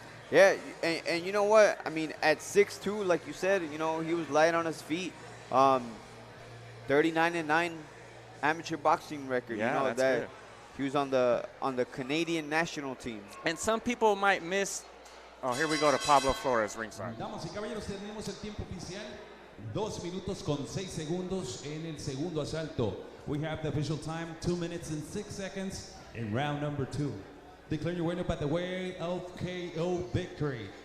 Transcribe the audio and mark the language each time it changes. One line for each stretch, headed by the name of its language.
English: Yeah, and you know what? I mean, at 6'2", like you said, you know, he was light on his feet. 39-9 amateur boxing record. Yeah, you know, that's that good. he was on the Canadian national team. And some people might miss. Oh, here we go to Pablo Flores ringside.
Spanish: Damas y caballeros, tenemos el tiempo oficial. 2 minutos con 6 segundos en el segundo asalto.
English: We have the official time, 2 minutes and 6 seconds in round number 2. Declare your winner by the way of KO victory.